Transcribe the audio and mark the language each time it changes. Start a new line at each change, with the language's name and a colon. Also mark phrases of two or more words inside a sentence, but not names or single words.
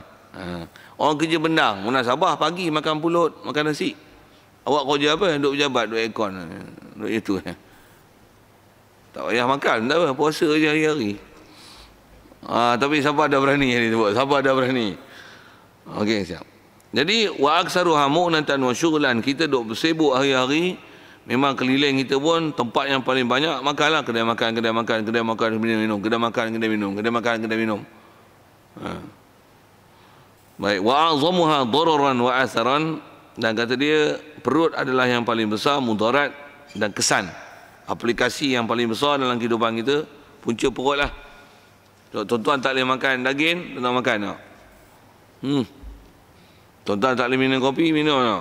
Malay: Orang kerja bendang, munasabah pagi makan pulut, makan nasi. Awak kerja apa? Duduk pejabat, duduk aircon. Duduk itu. Tak payah makan, tak apa. Puasa je hari-hari. Tapi siapa ada berani yang disebut? Siapa ada berani? Okey, siap. Jadi,
Arabic: وأكثرها مؤنة وشغلا.
Malay: Kita duduk bersibuk hari-hari. Memang keliling kita pun tempat yang paling banyak makanlah. Kedai makan, minum. Kedai makan, kedai minum. Baik,
Arabic: وأعظمها ضررا وأثرا.
Malay: Dan kata dia, perut adalah yang paling besar mudarat dan kesan. Aplikasi yang paling besar dalam kehidupan kita, punca perut lah. Tuan-tuan tak boleh makan daging, tuan-tuan makan tak? Tuan-tuan tak boleh minum kopi, minum tak?